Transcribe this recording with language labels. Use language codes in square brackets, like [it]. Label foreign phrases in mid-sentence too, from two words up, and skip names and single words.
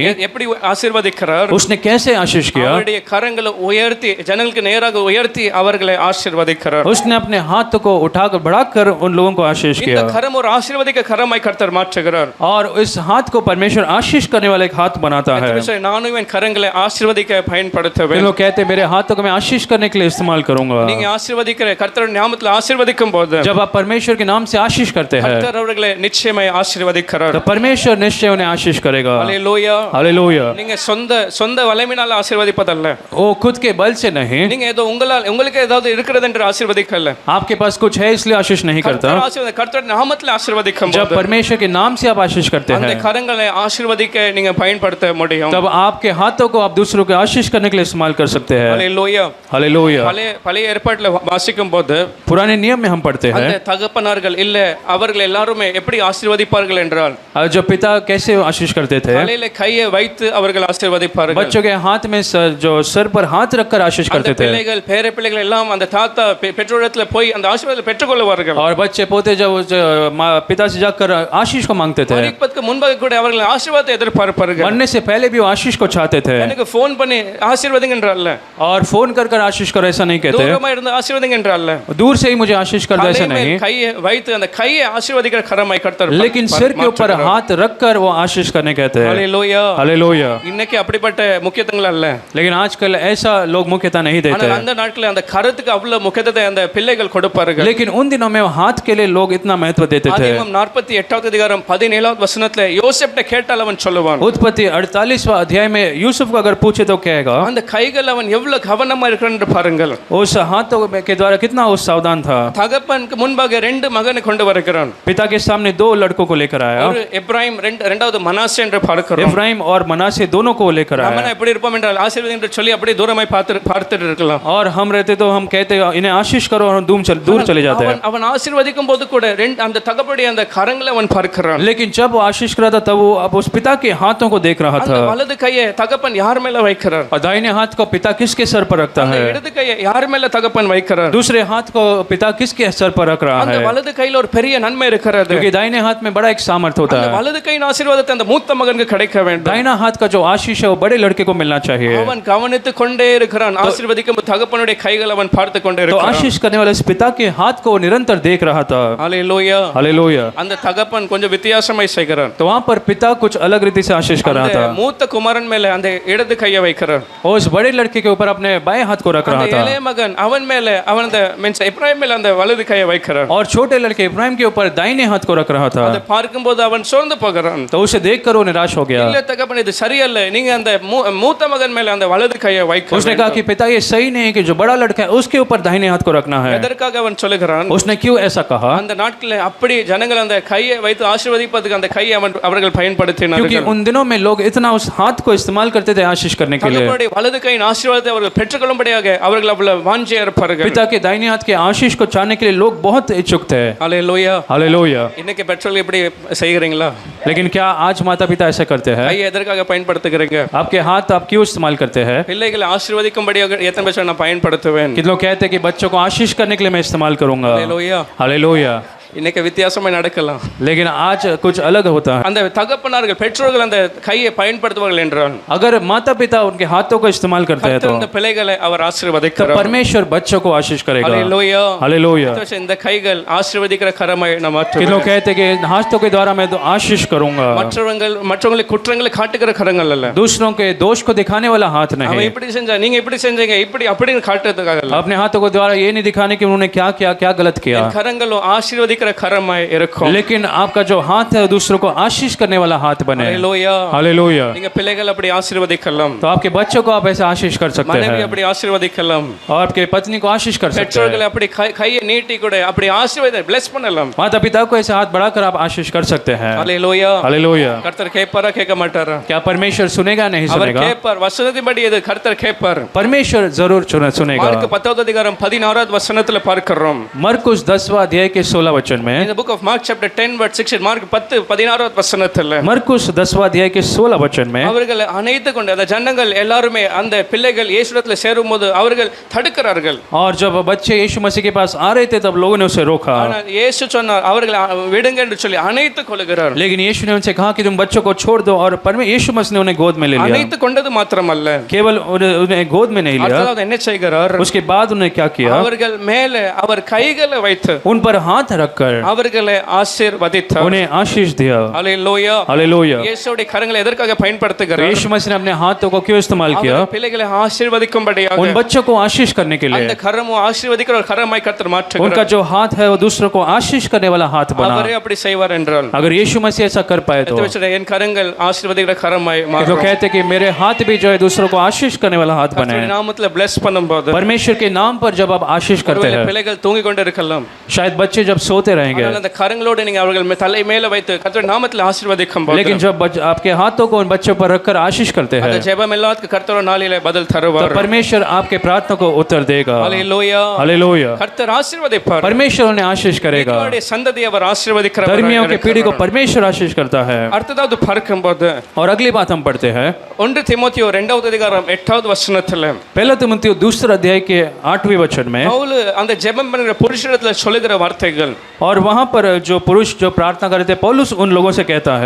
[ta] எப்படி ஆசீர்வதிக்கிறார்? [hi] उसने कैसे आशीष किया? [ta] அவருடைய கரங்களை உயர்த்தி ஜனங்களுக்கு நேராக உயர்த்தி அவர்களை ஆசீர்வதிக்கிறார். [hi] उसने अपने हाथ को उठाकर बढ़ाकर उन लोगों को आशीष [ta] இந்த [hi] किया, [ta] கரம் ஒரு ஆசீர்வதிக்க கரமாய் கர்த்தர் மாற்றுகிறார். [hi] और इस हाथ को परमेश्वर आशीष करने वाला एक हाथ बनाता है। [ta] நானும் என் கரங்களை ஆசீர்வதிக்க பயன்படுத்துவேன். [hi] लोग कहते हैं मेरे हाथों को मैं आशीष करने के लिए इस्तेमाल करूंगा। [ta] நீங்க ஆசீர்வதிக்கிற கர்த்தருடைய நாமத்தில் ஆசீர்வதிக்கும் போது [hi] जब आप परमेश्वर के नाम से आशीष करते हैं [ta] கர்த்தர் அவர்களை நிச்சயமாய் ஆசீர்வதிக்கிறார். [hi] तो परमेश्वर निश्चय उन्हें आशीष करेगा। [ta] ஹல்லேலூயா. [hi] हालेलुया। [ta] நீங்க சொந்த வல்லமையினால ஆசீர்வதிப்பதல்ல. [hi] वो खुद के बल से नहीं, [ta] நீங்க ஏதோ உங்களுக்கு ஏதாவது இருக்கிறது என்று ஆசீர்வதிக்கல. [hi] आपके पास कुछ है इसलिए आशीष नहीं करता। [ta] கர்த்தருடைய நாமத்தில் ஆசீர்வதிக்கும் [hi] जब [ta] போது [hi] परमेश्वर के नाम से आप आशीष करते [ta] அந்த [hi] हैं [ta] கரங்களை ஆசீர்வதிக்க நீங்க பயன்படுத்த முடியும். [hi] तब आपके हाथों को आप दूसरों को आशीष करने के लिए इस्तेमाल कर सकते हैं। [ta] ஹல்லேலூயா. [hi] हालेलुया। [ta] பழைய ஏற்பாட்டில் வாசிக்கும் போது [hi] पुराने नियम में हम पढ़ते [ta] அந்த [hi] हैं [ta] தகப்பனார்கள் இல்ல அவர்கள் எல்லாருமே எப்படி ஆசீர்வதிப்பார்கள் என்றால் [hi] जो पिता कैसे आशीष करते थे, [ta] தலையில கையை வைத்து அவர்கள் ஆசீர்வதிப்பார்கள். [hi] बच्चों के हाथ में जो सर पर हाथ रखकर आशीष [ta] அந்த [hi] करते थे, [ta] பிள்ளைகள் பேர பிள்ளைகள் எல்லாம் அந்த தாத்தா பெற்றோரிடத்துல போய் அந்த ஆசீர்வாதத்தை பெற்றுக்கொள்வார்கள். [hi] और बच्चे पोते जब पिता से जाकर आशीष को मांगते थे, [ta] மரிப்பதற்கு முன்பாக கூட அவர்கள் ஆசீர்வாதத்தை எதிர்பார்ப்பார்கள். [hi] मरने से पहले भी वो आशीष को चाहते थे, [ta] எனக்கு ஃபோன் பண்ணி ஆசீர்வதிங்க என்றால் [hi] और फोन कर कर आशीष करो ऐसा नहीं कहते, [ta] தூரமா இருந்து ஆசீர்வதிங்க என்றால் [hi] दूर से ही मुझे आशीष कर दो ऐसा नहीं, [ta] கையை வைத்து அந்த கையை ஆசீர்வதிக்கிற கரமாய் கர்த்தர் [hi] लेकिन सिर के ऊपर हाथ रखकर वो आशीष करने कहते हैं। [ta] ஹல்லேலூயா. [hi] हालेलुया। [ta] இன்னைக்கு அப்படிப்பட்ட முக்கியத்துவங்கள் அல்ல. [hi] लेकिन आजकल ऐसा लोग मुख्यता नहीं देते [ta] ஆனால் [hi] हैं, [ta] அந்த நாட்களில் அந்த கரத்துக்கு அவ்வளவு முக்கியத்துவத்தை அந்த பிள்ளைகள் கொடுப்பார்கள். [hi] लेकिन उन दिनों में हाथ के लिए लोग इतना महत्व देते थे। [ta] ஆதியாகமம் 48வது அதிகாரம் 17வது வசனத்துல யோசேப்ட்ட கேட்டால் அவன் சொல்லுவான், [hi] उत्पत्ति 48वां अध्याय में यूसुफ को अगर पूछे तो कहेगा, [ta] அந்த கைகள் அவன் எவ்வளவு கவனமா இருக்கிறான் என்று பாருங்கள். [hi] उस हाथों के द्वारा कितना वो सावधान था। [ta] தகப்பனுக்கு முன்பாக 2 மகனை கொண்டு வருகிறான். [hi] पिता के सामने 2 लड़कों को लेकर आया, [ta] ஒரு எப்ராயிம் இரண்டாவது மனாசே என்று பார்க்கிறோம். [hi] इब्राहिम और मनासे दोनों को लेकर [ta] நம்ம [hi] आया। [ta] எப்படி இருப்போம் என்றால் ஆசீர்வாதம் என்று சொல்லி அப்படியே தூரமாய் பார்த்துட்டு இருக்கலாம். [hi] और हम रहते तो हम कहते इन्हें आशीष करो और दूर चले जाते हैं, [ta] அவன் ஆசீர்வதிக்கும் போது கூட அந்த தகப்பனுடைய அந்த கரங்களை அவன் பார்க்கிறான். [hi] लेकिन जब वो आशीष कर रहा था तब वो अब उस पिता के हाथों को देख रहा [ta] அந்த [hi] था। [ta] வலது கையை தகப்பன் யார் மேல வைக்கிறார்? [hi] और दाहिने हाथ को पिता किसके सर पर रखता [ta] அந்த [hi] है, [ta] இடது கையை யார் மேல தகப்பன் வைக்கிறார்? [hi] दूसरे हाथ को पिता किसके सर पर रख रहा [ta] அந்த [hi] है, [ta] வலது கையில ஒரு பெரிய நன்மை இருக்கிறது. [hi] क्योंकि दाहिने हाथ में बड़ा एक सामर्थ्य होता [ta] அந்த [hi] है। [ta] வலது கையின் ஆசீர்வாதத்தை அந்த மூத்த மகனுக்கு கிடைக்க வேண்டும். [hi] दाहिना हाथ का जो आशीष है वो बड़े लड़के को मिलना चाहिए। [ta] அவன் கவனித்துக் கொண்டே இருக்கிறான். ஆசீர்வதிக்கும் தகப்பனுடைய கைகள் அவன் பார்த்து கொண்டே [hi] तो [ta] இருக்கிறான். [hi] आशीष करने वाले इस पिता के हाथ को निरंतर देख रहा था। [ta] ஹல்லேலூயா. [hi] हालेलुया। [ta] அந்த தகப்பன் கொஞ்சம் வித்தியாசமாய் செய்கிறான். [hi] तो वहां पर पिता कुछ अलग रीति से आशीष कर रहा [ta] அந்த [hi] था, [ta] மூத்த குமாரன் மேல அந்த இடது கையை வைக்கிறான். [hi] और उस बड़े लड़के के ऊपर अपने बाएं हाथ को रख रहा [ta] அந்த [hi] था, [ta] இளைய மகன் அவன் மேல அவன் அந்த மீன்ஸ் எப்ராயிம் மேல அந்த வலது கையை வைக்கிறான். [hi] और छोटे लड़के इब्राहिम के ऊपर दाहिने हाथ को रख रहा था। [ta] அதை பார்க்கும்போது அவன் சோர்ந்து போகிறான். [hi] तो उसे देखकर वो निराश हो गया। [ta] இல்ல தகப்பன் இது சரியல்ல, நீங்க அந்த மூத்த மகன் மேல அந்த வலது கையை வைக்க [hi] उसने कहा कि पिता ये सही नहीं है कि जो बड़ा लड़का है उसके ऊपर दाहिने हाथ को रखना है। [ta] எதற்காக அவன் சொல்லுகிறான்? [hi] उसने क्यों ऐसा कहा? [ta] அந்த நாட்களில் அப்படி ஜனங்கள் அந்த கையை வைத்து ஆசீர்வதிப்பதற்கு அந்த கையை அவர்கள் [hi] क्योंकि [ta] பயன்படுத்தினார்கள். [hi] उन दिनों में लोग इतना उस हाथ को इस्तेमाल करते थे आशीष करने के लिए। [ta] தகப்பனுடைய வலது கையின் ஆசீர்வாதத்தை அவர்கள் பெற்றுக்கொள்ளும்படியாக அவர்கள் அவ்வளவு வாஞ்சையா இருப்பார்கள். [hi] पिता के दाहिने हाथ के आशीष को चाहने के लिए लोग बहुत इच्छुक थे। [ta] ஹல்லேலூயா. [hi] हालेलुया। [ta] இன்னைக்கு பெற்றோர்கள் இப்படி செய்கிறீங்களா? [hi] लेकिन क्या आज माता पिता ऐसा करते हैं? [ta] கையை எதற்காக பயன்படுத்துகிறீங்க? [hi] आपके हाथ आप क्यों इस्तेमाल करते हैं? [ta] பிள்ளைகளை ஆசீர்வதிக்கும்படியாக எத்தனை பேர் நான் பயன்படுத்துவேன்? [hi] कितने लोग कहते हैं कि बच्चों को आशीष करने के लिए मैं इस्तेमाल करूंगा। [ta] ஹல்லேலூயா. [hi] हालेलुया। [ta] இன்னைக்கு வித்தியாசமா நடக்கலாம். [hi] लेकिन आज कुछ अलग होता है। [ta] அந்த தகப்பனார்கள் பெற்றோர்கள் அந்த கையை பயன்படுத்துவார்கள் என்றால் [hi] अगर माता पिता उनके हाथों को इस्तेमाल करते हैं तो [ta] கர்த்தர் இந்த பிள்ளைகளை அவர் [hi] तो [ta] ஆசீர்வதிக்கிறார். [hi] परमेश्वर बच्चों को आशीष करेगा। [ta] ஹல்லேலூயா. [hi] हालेलुया। [ta] இந்த கைகள் ஆசீர்வதிக்கிற கரமாய் நான் [hi] कितने [ta] மாற்றுவேன். [hi] लोग कहते हैं कि इन हाथों के द्वारा मैं तो आशीष करूंगा। [ta] மற்றவங்களை குற்றங்களை காட்டுகிற கரங்கள் அல்ல. [hi] दूसरों के दोष को दिखाने वाला हाथ [ta] அவன் [hi] नहीं। [ta] இப்படி செஞ்சா நீங்க இப்படி செஞ்சீங்க இப்படி அப்படின்னு காட்டுறதுக்காக அல்ல. [hi] अपने हाथों के द्वारा ये नहीं दिखाने कि उन्होंने क्या किया क्या गलत किया। [ta] கரங்களும் ஆசீர்வதிக்க ஆசீர்வதிக்கிற கரமாய் இருக்கும். [hi] लेकिन आपका जो हाथ है दूसरों को आशीष करने वाला हाथ बने। [ta] ஹalleluya. [hi] हालेलुया। [ta] நீங்க பிள்ளைகள் அப்படி ஆசீர்வதிக்கலாம், [hi] तो आपके बच्चों को आप ऐसे आशीष कर सकते [ta] மனைவி [hi] हैं [ta] அப்படி ஆசீர்வதிக்கலாம், [hi] और आपके पत्नी को आशीष कर सकते हैं, [ta] பெற்றோர்களை அப்படி கையை நீட்டி கூட அப்படி ஆசீர்வாத பிளஸ் பண்ணலாம். [hi] माता पिता को ऐसे हाथ बढ़ाकर आप आशीष कर सकते हैं। [ta] ஹalleluya. [hi] हालेलुया। [ta] கர்த்தர் கேட்பாரா கேட்க மாட்டாரா? [hi] क्या परमेश्वर सुनेगा नहीं [ta] அவர் [hi] सुनेगा? [ta] கேட்பார். வசனத்தின்படி இது கர்த்தர் கேட்பார். [hi] परमेश्वर जरूर सुनेगा। [ta] மார்க் 10வது அதிகாரம் 16வது வசனத்துல பார்க்கிறோம். [hi] मरकुस 10वां अध्याय के 16 वचन में, [en] In the book of Mark chapter 10 verse 16, [ta] மார்க் 10:16வது வசனத்துல [hi] मरकुस 10वां अध्याय के 16 वचन में, [ta] அவர்கள் அனைத்து கொண்டு அந்த ஜனங்கள் எல்லாருமே அந்த பிள்ளைகள் இயேசுவிடத்துல சேரும்போது அவர்கள் தடுக்கிறார்கள். [hi] और जब बच्चे यीशु मसीह के पास आ रहे थे तब लोगों ने उसे रोका, [ta] ஆனால் இயேசு சொன்னார் அவர்களை விடுங்க என்று சொல்லி அனைத்து கொள்கிறார். [hi] लेकिन यीशु ने उनसे कहा कि तुम बच्चों को छोड़ दो, और यीशु मसीह ने उन्हें गोद में ले लिया। [ta] அனைத்து கொண்டது மாத்திரமல்ல, [hi] केवल उन्हें गोद में नहीं लिया, [ta] அடுத்தது என்ன செய்கிறார்? [hi] उसके बाद उन्हें क्या किया? [ta] அவர்கள் மேலே அவர் கைகளை வைத்து [hi] उन पर हाथ रखकर [ta] அவர்களை ஆசீர்வதித்தார். [hi] उन्हें आशीष दिया। [ta] ஹalleluya. [hi] हालेलुया। [ta] இயேசுவுடைய கரங்களை எதற்காக [hi] तो [ta] பயன்படுத்துகிறார்? [hi] यीशु मसीह ने अपने हाथों को क्यों इस्तेमाल किया? [ta] அவர் பிள்ளைகளை ஆசீர்வதிக்கும்படியாக [hi] उन बच्चों को आशीष करने के [ta] அந்த [hi] लिए। [ta] கரமும் ஆசீர்வதிக்கிற ஒரு கரமாய் கர்த்தர் மாற்றுகிறார். [hi] उनका जो हाथ है वो दूसरों को आशीष करने वाला हाथ बना। [ta] அவரே அப்படி செய்வார் என்றால் [hi] अगर यीशु मसीह ऐसा कर पाए तो [ta] என் கரங்கள் ஆசீர்வதிக்கிற கரமாய் [hi] लोग [ta] மாறும். [hi] कहते हैं कि मेरे हाथ भी जो है दूसरों को आशीष करने वाला हाथ बने। [ta] கர்த்தருடைய நாமத்துல bless பண்ணும்போது [hi] परमेश्वर के नाम पर जब आप आशीष करते [ta] ஒருவேளை [hi] हैं, [ta] பிள்ளைகள் தூங்கிக் கொண்டு இருக்கலாம், [hi] शायद बच्चे जब सोते रहेंगे, [ta] ஆனால் அந்த கரங்களோடு நீங்க அவர்கள் தலை மேல வைத்து கர்த்தருடைய நாமத்துல ஆசீர்வதிக்கும் போது [hi] लेकिन जब आपके हाथों को उन बच्चों पर रखकर आशीष करते हैं [ta] அந்த ஜெபம் எல்லாத்துக்கும் கர்த்தர் நாளிலே பதில் [hi] तो [ta] தருவார். [hi] परमेश्वर आपके प्रार्थना को उत्तर देगा। [ta] ஹalleluya. [hi] हालेलुया। [ta] கர்த்தர் ஆசீர்வதிப்பார். [hi] परमेश्वर उन्हें आशीष करेगा। [ta] அவருடைய சந்ததியை அவர் ஆசீர்வதிக்கிறார். [hi] धर्मियों के पीढ़ी को परमेश्वर आशीष करता है। [ta] அடுத்ததாவது பார்க்கும்போது [hi] और अगली बात हम पढ़ते हैं [ta] 1 தீமோத்தேயு 2வது அதிகாரம் 8வது வசனத்துல [hi] पहला तीमुथियुस 2 अध्याय के 8वें वचन में, [ta] பவுல் அந்த ஜெபம் பண்ணுகிற புருஷனிடத்துல சொல்லுகிற வார்த்தைகள், [hi] और वहां पर जो पुरुष जो प्रार्थना करते हैं पौलुस उन लोगों से कहता है,